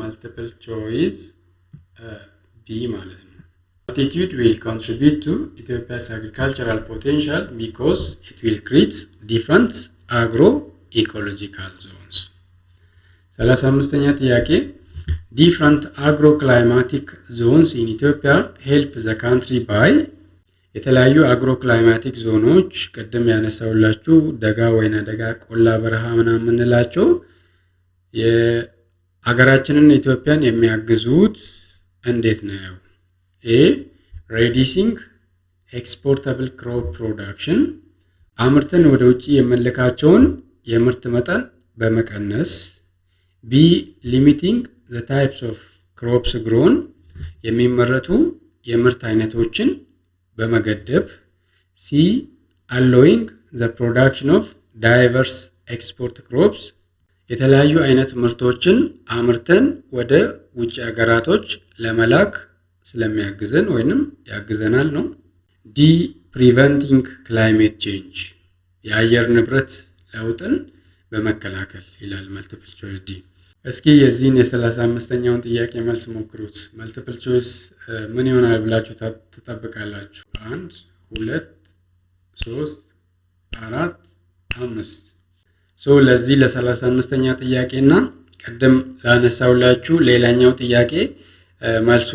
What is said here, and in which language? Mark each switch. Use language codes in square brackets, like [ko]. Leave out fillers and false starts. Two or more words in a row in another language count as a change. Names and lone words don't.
[en] multiple choice B [am] ማለት ነው። [en] Altitude will contribute to Ethiopia's agricultural potential because it will create different agroecological zones. [am] 35ኛ ጥያቄ [en] different agroclimatic zones in Ethiopia help the country by [am] የተለያዩ አግሮክላይማቲክ ዞኖች ቀደም ያነሳውላችሁ ደጋ ወይና ደጋ ቆላ በረሃ ምናምን የምንላቸው የሀገራችንን ኢትዮጵያን የሚያግዙት እንዴት ነው? [en] A reducing exportable crop production [am] አምርተን ወደ ውጪ የመለካቸውን የምርት መጠን በመቀነስ [en] B limiting the types of crops grown [am] የሚመረቱ የምርት አይነቶችን በመገደብ [en] C allowing the production of diverse export crops [am] የተለያዩ አይነት ምርቶችን አምርተን ወደ ውጭ ሀገራቶች ለመላክ ስለሚያግዘን ወይንም ያግዘናል ነው። [en] D preventing climate change [am] የአየር ንብረት ለውጥን በመከላከል ይላል [en] multiple choice D። [am] እስኪ የዚህን የ35ኛውን ጥያቄ መልስ ሞክሩት። [en] multiple choice [am] ምን ይሆናል ብላችሁ ተጠብቃላችሁ? 1 2 3 4 5 ለዚህ ለ35ኛ ጥያቄና ቀደም ላነሳውላችሁ ሌላኛው ጥያቄ መልሱን